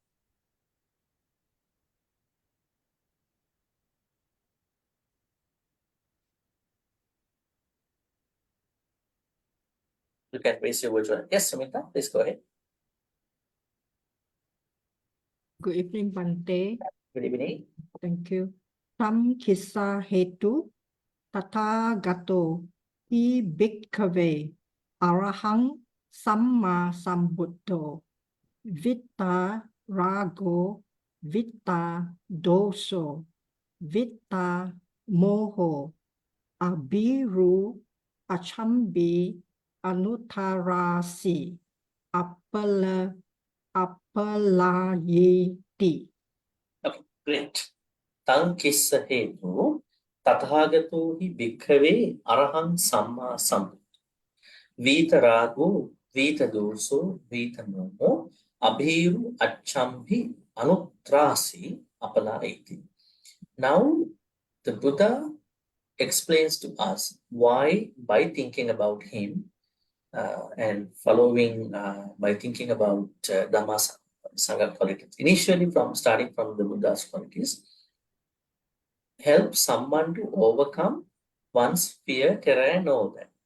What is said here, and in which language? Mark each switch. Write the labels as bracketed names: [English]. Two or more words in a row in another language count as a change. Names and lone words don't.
[English] You can raise your virtual. Yes, Sumita, please go ahead. Good evening, Bhante. Good evening. Thank you. [Pali] Tam kissa hetu tathagato hi bhikkhave arahang samma sambuddho vitta rago vitta doso vitta moho abiru achambi anutarasi apalayeti. [English] Okay, great. [Pali] Tang kissa hetu tathagato hi bhikkhave araham samma sambuddho. Vita rago, vita doso, vita moho, abhiru achambhi anutrasi apalayeti. [English] Now, the Buddha explains to us why, by thinking about him and following, by thinking about Dhamma Sangha qualities, initially starting from the Buddha's qualities, help someone to overcome one's fear, terror, and all that.